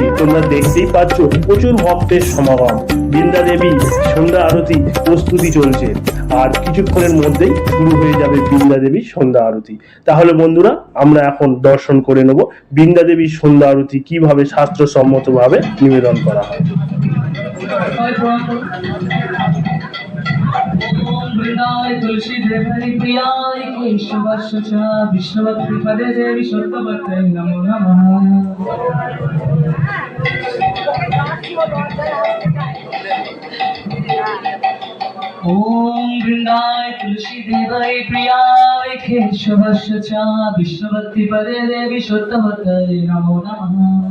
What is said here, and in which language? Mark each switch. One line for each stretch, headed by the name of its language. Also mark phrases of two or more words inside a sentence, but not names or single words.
Bangla: তোমরা দেখতেই পাচ্ছ প্রচুর ভক্তের সমাগম। বৃন্দা দেবী সন্ধ্যা আরতি প্রস্তুতি চলছে, আর কিছুক্ষণের মধ্যেই শুরু হয়ে যাবে বৃন্দা দেবীর সন্ধ্যা আরতি। তাহলে বন্ধুরা, আমরা এখন দর্শন করে নেব বৃন্দা দেবীর সন্ধ্যা আরতি কিভাবে শাস্ত্রসম্মতভাবে নিবেদন করা হয়।
Sanskrit: वृंदाय तुलसी देवरी प्रियाय केशवस्य विष्णुभक्ति पदे देवी सत्यवते नमो नमः। ओम वृंदाय तुलसी देवरी प्रियाय केशवस्य विष्णुभक्ति पदे देवी सत्यवते नमो नमः।